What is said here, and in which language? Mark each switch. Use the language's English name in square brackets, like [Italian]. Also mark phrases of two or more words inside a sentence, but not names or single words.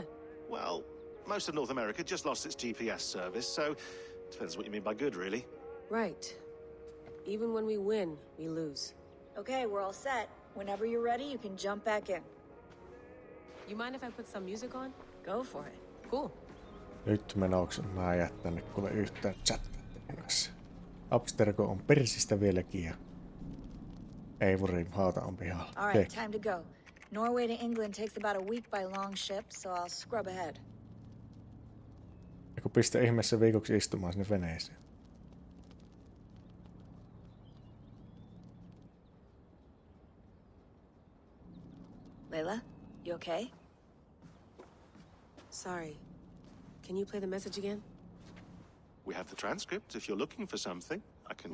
[English] Well, most of North America just lost its GPS service, so depends what you mean by good, really. Right. Even when we win, we lose. Okay, we're all set. Whenever you're ready, you can jump back in. You mind if I put some music on? Go for it. Cool. [Finnish] Nyt menoksi mä en jää tänne kuule yhtään chattaa kanssa. Abstergo on persistä vieläkin ja Eivorin hauta on pihalla. [English] All right, time to go. Norway to England takes about a week by long ship, so I'll scrub ahead. [Finnish] Ja kun pistä ihmeessä viikoksi istumaan sinne veneeseen. [English] Layla, you okay? Sorry. Can you play the message again? We have the transcript. If you're looking for something, I can